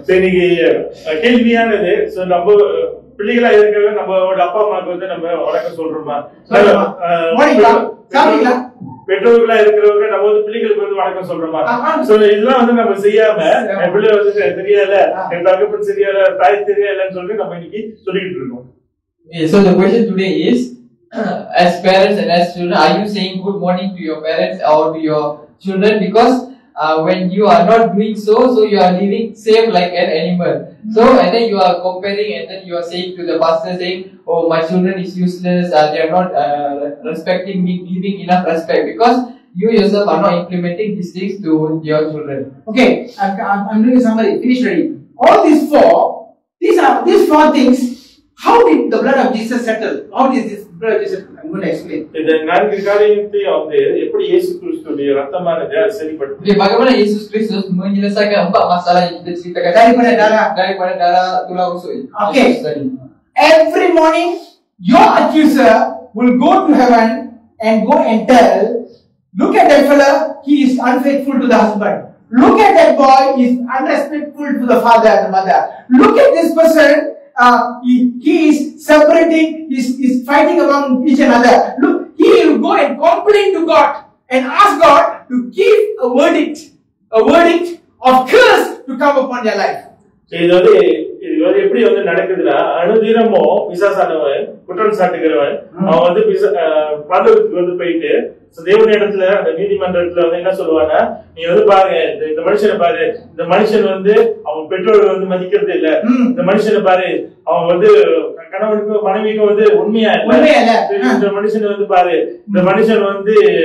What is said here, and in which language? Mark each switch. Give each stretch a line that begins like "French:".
Tamil: சரி கேள்வியானது நம்ம பிள்ளைகளா இருக்கவே நம்மளோட அப்பா அம்மாக்கு வந்து நம்ம வணக்கம் சொல்றோமா? சாப்பிட்டீங்களா? பெற்றோர்களா இருக்கிறவங்க நம்ம வந்து பிள்ளைகளுக்கு வந்து வணக்கம் சொல்றோமா? சோ இதெல்லாம் வந்து நம்ம செய்யாம என் பிள்ளை வந்து தெரியல, என் தகப்பன் சரியால, தாய் தெரியலன்னு சொல்லி நம்ம இன்னைக்கு சொல்லிட்டு இருக்கோம்.
English: So the question today is, as parents and as children, are you saying good morning to your parents or to your children? Because when you are not doing so you are living same like an animal. So and then you are comparing, and then you are saying to the pastor, saying, oh, my children is useless, they are not respecting me, giving enough respect, because you yourself are not implementing these things to your children. Okay, I'm doing a summary. Finish ready. All these four things. How did the blood of Jesus settle? How did this blood of Jesus settle? I'm going to explain.
Tamil: இந்த நான்கு காரியத்தை வந்து எப்படி இயேசு கிறிஸ்துவின் ரத்தமானது சரிப்படுத்தும்?
Malay: Jadi bagaimana Yesus Kristus menyelesaikan empat masalah yang kita ceritakan daripada darah tulang rusuk.
English: Okay. Every morning your accuser will go to heaven and go and tell, look at that fella, he is unfaithful to the husband. Look at that boy, he is unrespectful to the father and the mother. Look at this person, he is separating, he is fighting among each another. Look, he will go and complain to God and ask God to give a verdict of curse to come upon their life.
Tamil: இது வந்து எப்படி வந்து நடக்குதுன்னா, அனுதினமும் பிசாசானவன் குற்றம் சாட்டுகிறவன் அவன் வந்து பரலோகத்துக்கு வந்து போயிட்டு தேவனிடத்துல அந்த நீதிமன்றத்துல வந்து என்ன சொல்லுவானா, நீ வந்து பாருங்க இந்த மனுஷனை பாரு, இந்த மனுஷன் வந்து அவன் பெற்றோர்கள் வந்து மதிக்கிறது இல்ல, இந்த மனுஷனை பாரு அவன் வந்து கணவனுக்கும் மனைவிக்கும் வந்து உண்மையா இல்ல, இந்த மனுஷன் வந்து பாரு, இந்த மனுஷன் வந்து